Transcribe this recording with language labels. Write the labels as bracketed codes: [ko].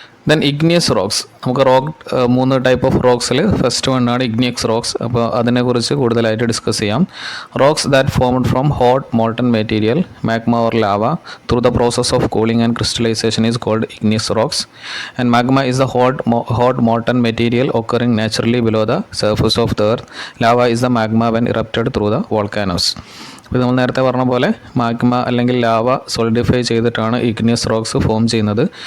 [ml] Then igneous rocks, നമുക്ക് മൂന്ന് type of റോക്സിൽ first വണ്ണാണ് igneous rocks. അപ്പോൾ അതിനെക്കുറിച്ച് കൂടുതലായിട്ട് ഡിസ്കസ് ചെയ്യാം. [en] Rocks that formed from hot molten material, magma or lava through the process of cooling and crystallisation is called igneous rocks. And magma is the hot molten material occurring naturally below the surface of the earth. Lava is the magma when erupted through the volcanoes. [ml] അപ്പോൾ നമ്മൾ നേരത്തെ പറഞ്ഞ പോലെ magma അല്ലെങ്കിൽ lava solidify ചെയ്തിട്ടാണ് igneous rocks form ചെയ്യുന്നത്.